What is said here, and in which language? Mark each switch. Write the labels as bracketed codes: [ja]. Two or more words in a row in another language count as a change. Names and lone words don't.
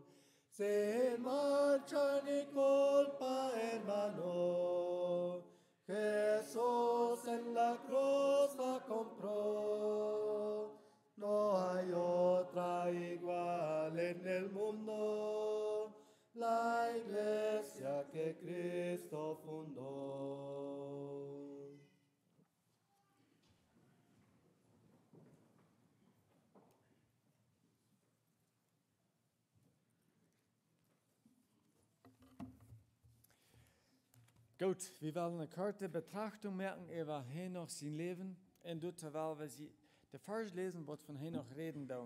[es] Sin mancha ni culpa, hermano, Jesús en la cruz la compró. No hay otra igual en el mundo, la iglesia que Cristo fundó. [de] Gut, wir wollen eine kurze Betrachtung merken über Henoch sein Leben und dort, weil wir sie der Vers lesen, was von Henoch reden da.